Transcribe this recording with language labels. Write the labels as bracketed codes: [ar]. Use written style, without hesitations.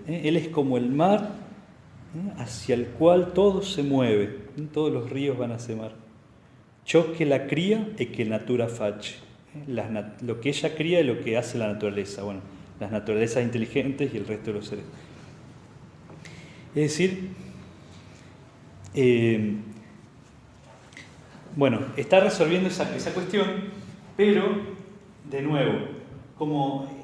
[es] Él es como el mar hacia el cual todo se mueve. Todos los ríos van a ese mar. [it] Ciò che la cría e che natura face. [es] Lo que ella cría y lo que hace la naturaleza. Bueno, las naturalezas inteligentes y el resto de los seres. Es decir, bueno, está resolviendo esa cuestión, pero, de nuevo, como